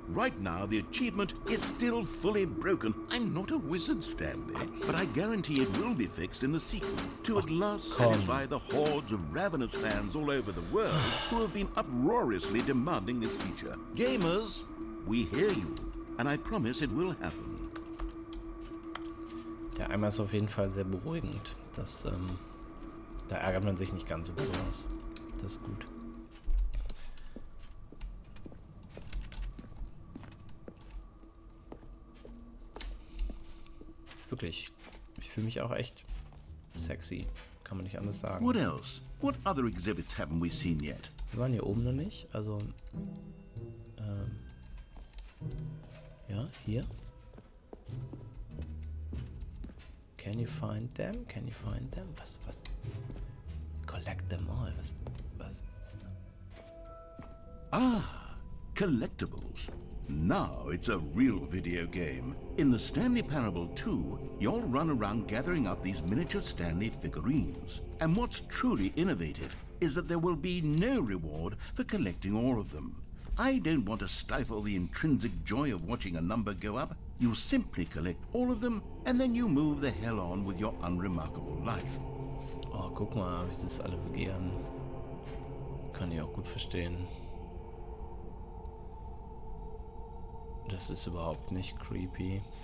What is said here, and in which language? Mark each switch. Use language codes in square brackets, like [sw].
[en] Right now, the achievement is still fully broken. I'm not a wizard, Stanley, but I guarantee it will be fixed in the sequel to at last satisfy the hordes of ravenous fans all over the world who have been uproariously demanding this feature. Gamers, we hear you, and I promise it will happen. [de] Der Eimer ist auf jeden Fall sehr beruhigend. Das, da ärgert man sich nicht ganz so besonders. Das ist gut. Wirklich. Ich fühle mich auch echt sexy. Kann man nicht anders sagen. [en] What else? What other exhibits haven't we seen yet? [de] Wir waren hier oben noch nicht. Also, ja, hier. [en] Can you find them? Can you find them? [de] Was? [en] Collect them all. Was? Ah, collectibles. Now it's a real video game. In the Stanley Parable 2, you'll run around gathering up these miniature Stanley figurines. And what's truly innovative is that there will be no reward for collecting all of them. I don't want to stifle the intrinsic joy of watching a number go up. You simply collect all of them and then you move the hell on with your unremarkable life. [de] Oh, guck mal, wie sie das alle begehren. Kann ich auch gut verstehen. Das ist überhaupt nicht creepy.